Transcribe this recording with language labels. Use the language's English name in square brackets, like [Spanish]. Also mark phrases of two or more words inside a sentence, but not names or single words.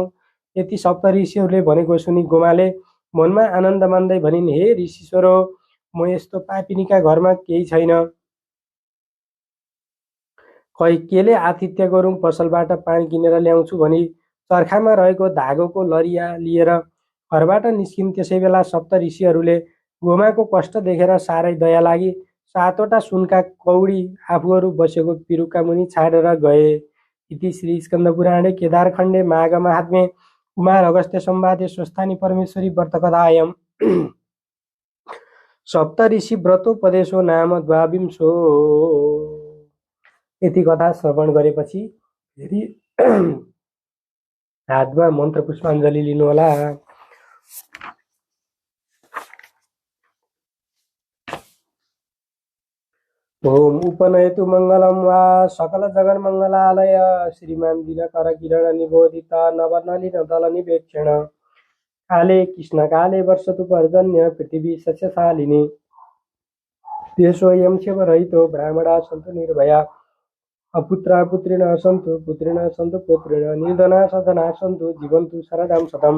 [Nepali] यति सप्त ऋषिहरूले भनेको सुनि गोमाले मनमा आनन्द मान्दै भनिन्, हे ऋषिश्वरो, म यस्तो पापिनीका घरमा केही छैन, खै केले आतिथ्य गरौँ, पसलबाट पानी किनेर ल्याउँछु भनी चर्खामा रहेको धागोको लरिया लिएर घरबाट निस्किन्। त्यसै बेला सप्त ऋषिहरूले गोमाको कष्ट देखेर साह्रै दया लागि 7वटा सुनका कौडी आफूहरू बसेको पिरुका मुनि छाडेर गए। [Sanskrit] इति श्री स्कन्दपुराणे केदारखण्डे माघ महात्म्ये कुमार अगस्त्य संवादे स्वस्थानी परमेश्वरी व्रतकथायम् सप्त ऋषि व्रतोपदेशो नाम द्वाविंशो। [Nepali] यति कथा श्रवण गरेपछि फेरि हातमा मन्त्र पुष्पाञ्जली लिनुहोला। [Sanskrit] ओम उपनयतु मङ्गलं वा सकल जगन्मङ्गलालय श्रीमान दिनकर किरण निबोधित नवनलिन दल निवेक्षण काले कृष्ण काले वर्षतु पर्जन्य पृथिवी सस्यशालिनी देशोऽयं क्षयरहितो ब्राह्मणा सन्तु निर्भया अपुत्रा पुत्रिण सन्तु पुत्रिण सन्तु पुत्रिण निर्धना सधना सन्तु जीवन्तु शरदां शतम्।